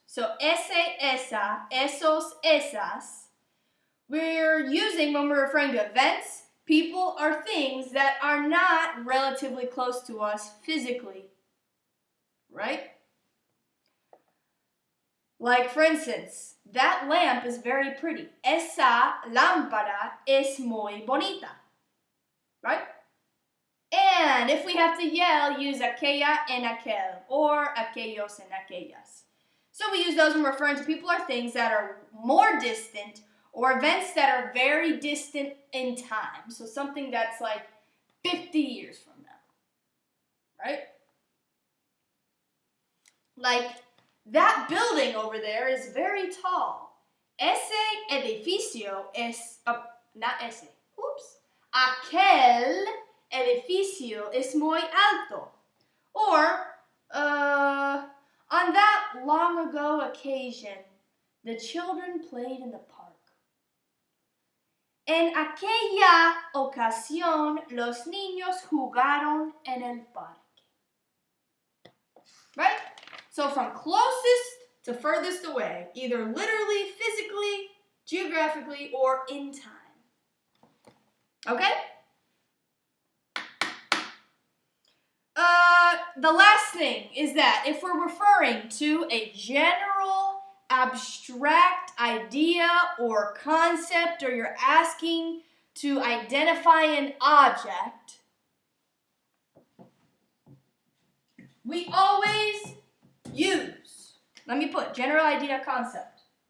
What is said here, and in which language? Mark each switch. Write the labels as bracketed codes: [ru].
[en] So ese, esa, esos, esas, we're using when we're referring to events, people, or things that are not relatively close to us physically. Right? Like, for instance, that lamp is very pretty. [es] Esa lámpara es muy bonita. [en] Right? And if we have to yell, use aquella and aquel, or aquellos and aquellas. So we use those when referring to people or things that are more distant, or events that are very distant in time. So something that's like 50 years from now. Right? Like, that building over there is very tall. [es] Ese edificio es, [en] not [es] ese, [en] oops. [es] Aquel edificio es muy alto. [en] Or, on that long ago occasion, the children played in the park. [es] En aquella ocasión, los niños jugaron en el parque. [en] Right? So from closest to furthest away, either literally, physically, geographically, or in time. Okay? The last thing is that if we're referring to a general, abstract idea or concept, or you're asking to identify an object, we always use, let me put general idea, concept.